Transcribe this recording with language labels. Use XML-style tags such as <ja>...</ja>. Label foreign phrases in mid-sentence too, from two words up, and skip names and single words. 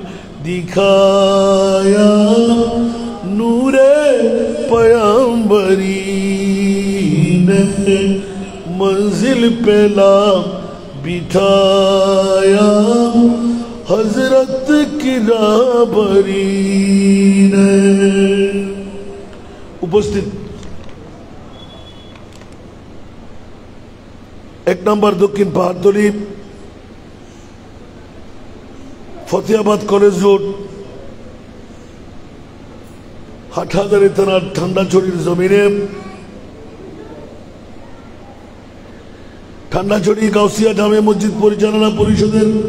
<ur>دکھایا نور پیغمبری نے منزل پہ لا بٹھایا حضرت کی رہبری نے উপস্থিত</ur> <bn>এক নম্বর দক্ষিণ পাহাড়তলী ফতেহাবাদ কলেজ রোড হাটহাজারী থানার ঠান্ডাছড়ির জমিনে ঠান্ডাছড়ি গাউসিয়া জামে মসজিদ পরিচালনা পরিষদের</bn>